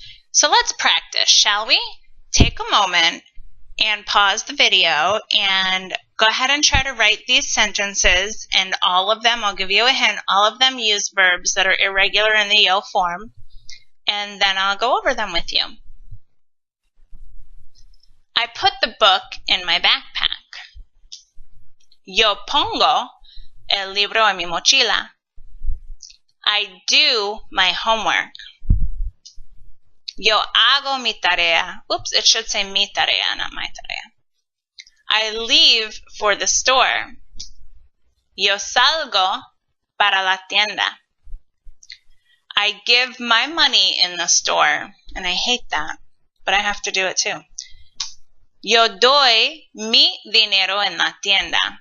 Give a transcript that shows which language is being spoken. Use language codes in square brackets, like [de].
[en] So let's practice, shall we? Take a moment and pause the video and go ahead and try to write these sentences, and all of them, I'll give you a hint, all of them use verbs that are irregular in the yo form, and then I'll go over them with you. I put the book in my backpack. [es] Yo pongo el libro en mi mochila. [en] I do my homework. [es] Yo hago mi tarea. [en] Oops, it should say [es] mi tarea, [en] not my tarea. I leave for the store. [es] Yo salgo para la tienda. [en] I give my money in the store. And I hate that, but I have to do it too. [es] Yo doy mi dinero en la tienda.